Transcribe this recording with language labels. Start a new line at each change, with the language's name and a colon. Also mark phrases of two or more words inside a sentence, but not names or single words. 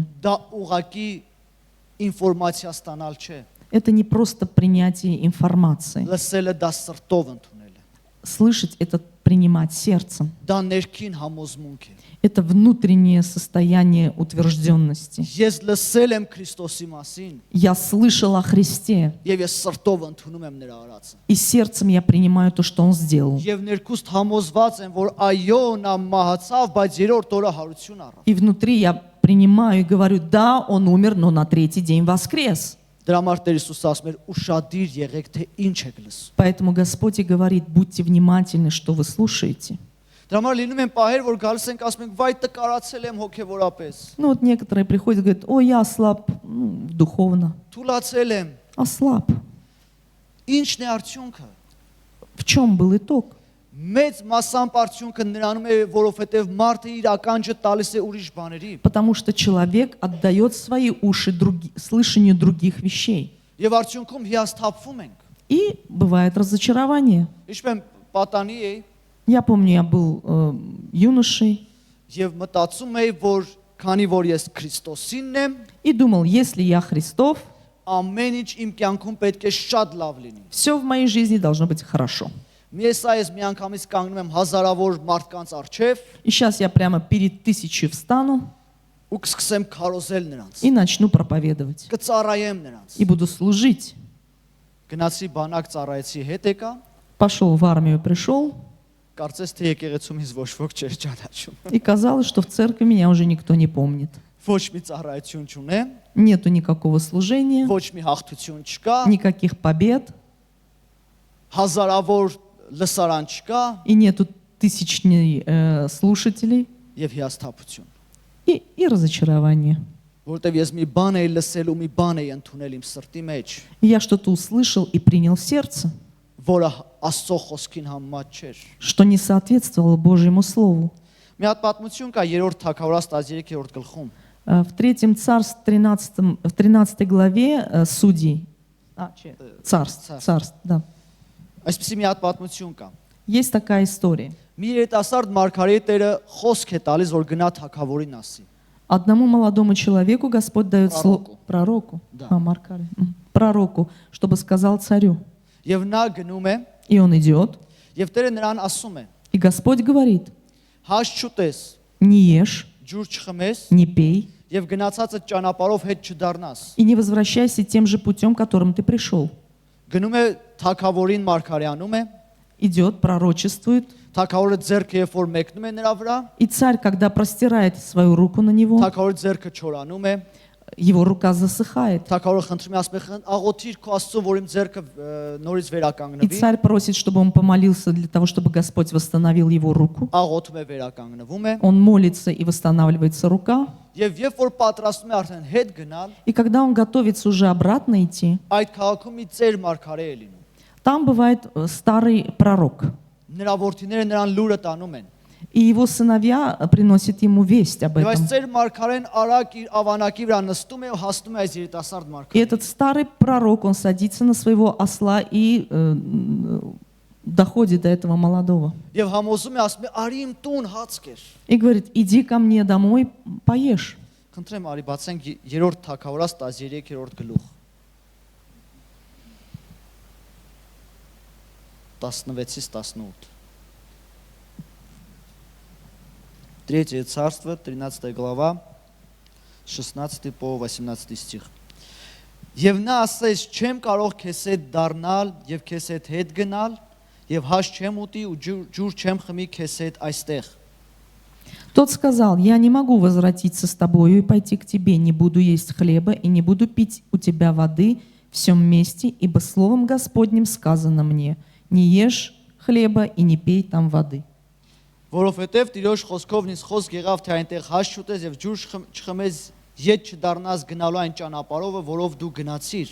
Armenian: դա ուղակի ինֆորմացիա ստանալ չէ։
Russian: это не просто принятие информации.
Armenian: Լսելը դա սրտով ընդունել է։
Russian: Слышать — это принимать сердцем.
Armenian: Դա ներքին համոզմունք է։
Russian: Это внутреннее состояние утвержденности.
Armenian: Ես լսել եմ Քրիստոսի մասին
Russian: Я слышал о Христе,
Armenian: եւ ես сրտով ընդունում եմ նրա արածը։
Russian: и сердцем я принимаю то, что Он сделал.
Armenian: Եվ ներքուստ համոզված եմ, որ այո, նա մահացավ, բայց երրորդ օրը հարություն առավ։
Russian: И внутри я принимаю и говорю: да, Он умер, но на третий день воскрес.
Armenian: Դրա համար Տեր Հիսուսը ասում էր՝ ուշադիր եղեք, թե ինչ եք լսում։
Russian: Поэтому Господь и говорит: будьте внимательны, что вы слушаете.
Armenian: Դրա համար լինում են պահեր, որ գալիս ենք ասում ենք՝ վայ տկարացել եմ հոգեվորապես,
Russian: Ну вот некоторые приходят и говорят: ой, я ослаб духовно.
Armenian: թուլացել եմ։
Russian: Ослаб.
Armenian: Ինչն է արդյունքը։
Russian: В чем был итог?
Armenian: Մեծ մասամբ արդյունքը նրանում է, որովհետև մարդը իր ականջը տալիս է ուրիշ բաների։
Russian: Потому что человек отдает свои уши слышанию других вещей.
Armenian: Եվ արդյունքում հիասթափվում ենք։
Russian: И бывает разочарование.
Armenian: Ինչպես պատանի էի
Russian: Я помню, я был юношей
Armenian: եւ մտածում էի, որ քանի որ ես Քրիստոսինն եմ,
Russian: и думал: если я Христов,
Armenian: ամեն ինչ իմ կյանքում պետք է շատ լավ լինի։
Russian: все в моей жизни должно быть хорошо.
Armenian: Ես միանգամից կանգնում եմ հազարավոր մարդկանց առջև
Russian: И сейчас я прямо перед тысячей встану
Armenian: ու կսկսեմ քարոզել նրանց։
Russian: и начну проповедовать.
Armenian: Կծառայեմ նրանց։
Russian: И буду служить.
Armenian: Գնացի բանակ ծառայեցի հետ եկա,
Russian: Пошел в армию, пришел,
Armenian: կարծես թե եկեղեցում ինձ ոչ ոք չէր ճանաչում։
Russian: и казалось, что в церкви меня уже никто не помнит.
Armenian: Ոչ մի ծառայություն չունեմ,
Russian: Нету никакого служения,
Armenian: ոչ մի հաղթություն չկա,
Russian: никаких побед,
Armenian: հազարավոր լսարան չկա
Russian: и нету тысячных слушателей,
Armenian: եւ հիասթափություն։
Russian: и разочарование.
Armenian: Որտեւ ես մի բան էի լսել ու մի բան էի ընդունել իմ սրտի մեջ,
Russian: И я что-то услышал и принял в сердце,
Armenian: որը Աստծո խոսքին համեմատ չէր։
Russian: что не соответствовало Божьему Слову.
Armenian: Մի հատ պատմություն կա 3-րդ Թագավորաց 13-րդ գլխում։
Russian: В 3 царстве, в 13 главе Судей, царств, да.
Armenian: Այսպեսի մի հատ պատմություն կա։
Russian: Есть такая история.
Armenian: Մի երիտասարդ մարգարեի Տերը խոսք է տալիս, որ գնա թագավորին ասի։
Russian: Одному молодому человеку Господь дает слово пророку, Да. пророку, чтобы сказал царю.
Armenian: Եվ նա գնում է,
Russian: И он идет,
Armenian: եւ Տերը նրան ասում է.
Russian: и Господь говорит:
Armenian: Հաշ չուտես,
Russian: не ешь,
Armenian: ջուր չխմես
Russian: не пей
Armenian: եւ գնացածը ճանապարհով հետ չդառնաս։
Russian: и не возвращайся тем же путем, которым ты пришел.
Armenian: Գնում է թագավորին մարգարեանում է,
Russian: Идет, пророчествует,
Armenian: թագավորը ձեռքը երբ որ մեկնում է նրա վրա,
Russian: и царь, когда простирает свою руку на него,
Armenian: թագավորը ձեռքը չորանում է,
Russian: его рука засыхает.
Armenian: թագավորը խնդրում է ասում է աղոթիր քո Աստծո, որ իմ ձեռքը նորից
Russian: И
Armenian: վերականգնվի,
Russian: царь просит, чтобы он помолился для того, чтобы Господь восстановил его руку.
Armenian: աղոթում է վերականգնվում է,
Russian: Он молится, и восстанавливается рука.
Armenian: եւ երբ որ պատրաստում է արդեն հետ գնալ,
Russian: И когда он готовится уже обратно идти,
Armenian: այդ քաղաքում մի ծեր մարգարե է լինում։
Russian: там бывает старый пророк.
Armenian: Նրա որդիները նրան լուրը տանում են։
Russian: И его сыновья приносят ему весть об
Armenian: Եվ այս
Russian: этом.
Armenian: ծեր մարգարեն արագ իր ավանակի վրա նստում է ու հասնում է այս երիտասարդ
Russian: И
Armenian: մարգարեին։
Russian: этот старый пророк, он садится на своего осла и доходит до этого молодого.
Armenian: Եվ համոզում է, ասում է արի իմ տուն հաց կեր։
Russian: И говорит: иди ко мне домой, поешь.
Armenian: Խնդրեմ արի բացենք 3-րդ Թագավորաց 13-րդ գլուխ։ 16-ից 18։
Russian: Третье царство, 13 глава, 16 по 18 стих։
Armenian: Եվ նա ասեց, չեմ կարող քեզ հետ դառնալ եւ քեզ հետ գնալ եւ հաշ չեմ ուտի ու ջուր չեմ խմի քեզ հետ այստեղ։
Russian: Тот сказал: «Я не могу возвратиться с тобою и пойти к тебе, не буду есть хлеба и не буду пить у тебя воды в всем месте, ибо словом Господним сказано мне: не ешь хлеба и не пей там воды».
Armenian: Որովհետեւ Տիրոջ խոսքով ինձ խոսք եղավ, թե այնտեղ հաշ չուտես եւ ջուր չխմես, ետ չդառնաս գնալու այն ճանապարհով, որով դու գնացիր։